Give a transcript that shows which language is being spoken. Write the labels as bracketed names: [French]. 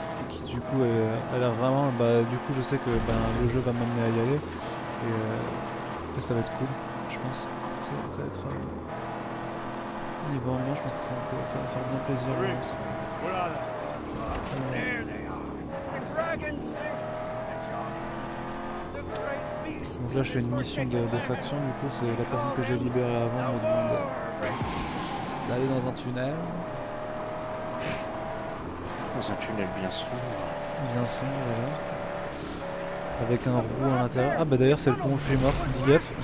[French] Qui du coup a l'air vraiment. Bah, du coup, je sais que le jeu va m'amener à y aller et ça va être cool, je pense. Ça va être. Niveau ambiance, je pense que ça va faire bien plaisir. [English] Riggs, what are they? There they are. The dragon sent the Johnnies. The great beast. [French] Donc là, je fais une mission de faction, du coup, c'est la personne que j'ai libérée avant me demande d'aller dans un tunnel. Dans un tunnel bien sombre. Bien sûr, voilà. Avec un roux à l'intérieur. Ah bah d'ailleurs c'est le pont où je suis mort, big up.